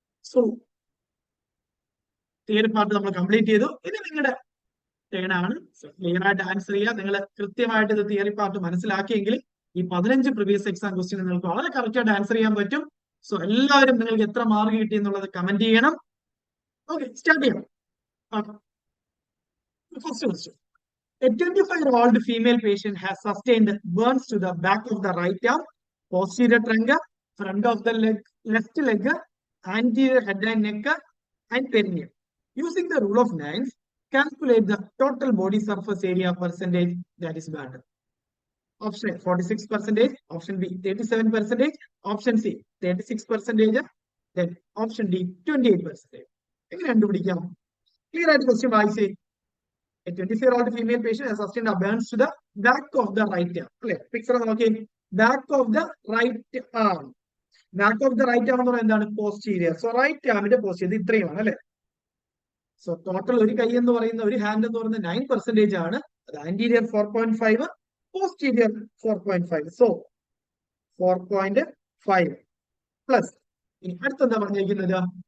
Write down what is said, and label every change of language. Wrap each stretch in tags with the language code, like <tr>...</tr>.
<en>So theory part നമ്മൾ complete ചെയ്തു.</en> <ml>ഇനി നിങ്ങളുടെ ടേണാണ്. ക്ലിയർ ആയിട്ട് ആൻസർ ചെയ്യുക. നിങ്ങൾ കൃത്യമായിട്ട് ഇത് തിയറി പാർട്ട് മനസ്സിലാക്കിയെങ്കിൽ ഈ 15 പ്രീവിയസ് എക്സാം ക്വസ്റ്റ്യൻ നിങ്ങൾക്ക് വളരെ കറക്റ്റ് ആയിട്ട് ആൻസർ ചെയ്യാൻ പറ്റും. സോ എല്ലാവരും നിങ്ങൾക്ക് എത്ര മാർക്ക് കിട്ടി എന്നുള്ളത് കമന്റ് ചെയ്യണം.</ml> <en>Okay, start ചെയ്യാം. First question. A 25-year-old female patient has sustained burns to the back of the right arm, posterior trunk, front of the leg, left leg, anterior head and neck, and perineum. Using the rule of 9, calculate the total body surface area percentage that is burned. Option A 46%, option B 37%, option C 36%, then option D 28%.</en> <ml>എങ്ങനെ കണ്ടുപിടിക്കാം?</ml> <en>Clear ആയിട്ട് question വായിച്ചേ. A 24-year-old female patient has sustained a burns to the back of the right arm. അല്ലെ, picture നോക്കി. Back of the right arm. Back of the right arm</en> <ml>എന്ന് പറയുന്നത് എന്താണ്?</ml> <en>Posterior. So right ആമിന്റെ posterior ഇത്രയുമാണ് അല്ലെ.</en> <ml>So total ഒരു കൈ എന്ന് പറയുന്ന, ഒരു ഹാൻഡ് എന്ന് പറയുന്നത് 9% ആണ്.</ml> <en>അത് anterior 4.5, posterior 4.5.</en> <ml>സോ 4.5 പ്ലസ് ഇനി അടുത്തെന്താ പറഞ്ഞിരിക്കുന്നത്?</ml>